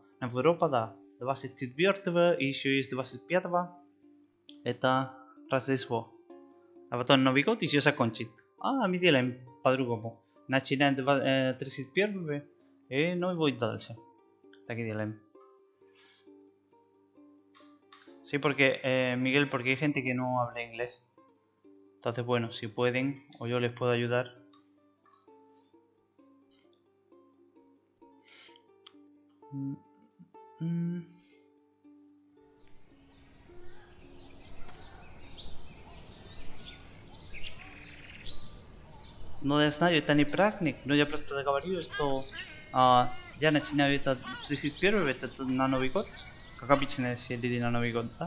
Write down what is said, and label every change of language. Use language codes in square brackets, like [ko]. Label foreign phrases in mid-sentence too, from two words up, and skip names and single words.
[ru] В Европе, да, 24 и еще есть 25, это Рождество. А потом Новый год еще закончит. А мы делаем по-другому. Начинаем 31 и ну и дальше. Так и делаем. [es] Sí, porque Miguel, porque hay gente que no habla inglés. Entonces, bueno, si pueden o yo les puedo ayudar. [ru] Ну, я знаю, это не праздник, но я просто говорю, что я начинаю это 31, это на Новый год, как обычно все люди на Новый год, да?